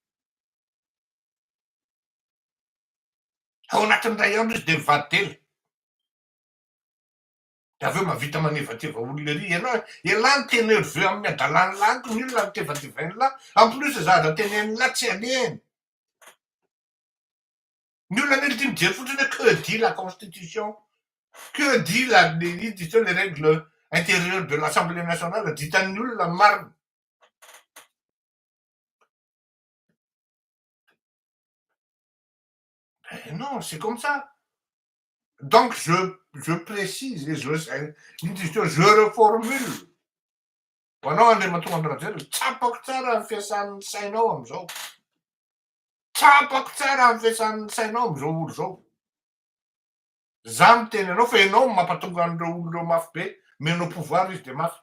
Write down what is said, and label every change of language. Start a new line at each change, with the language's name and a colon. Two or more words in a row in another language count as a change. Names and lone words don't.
Malagasy: Ao anatin'ray andro izy de mivady telo. De aveo mahavita manevateva olona ery. Ialany tena nerveux amin'ny adalany laniko ny olona mitevatevainy lahy.
French: En plus
Malagasy: zaza teneny lahy tsy aleny. Ny olona nely tia mijery fotsiny hoe
French: que dit la constitution? Que dit les règles intérieures de l'Assemblée nationale?
Malagasy: Ditan'ny olona marina.
French: Non, c'est comme ça. Donc je précise et je reformule.
Malagasy: Ho anao andray matonga andrajery tsapako tsara ny fiasan'ny sainao am'izao. Tsapako tsara ny fiasan'ny sainao am'izao olo zao. Za miteny anao fa ianao mampatonga an'ireo olon'ireo mafy be, menao pouvoir izy de mafy.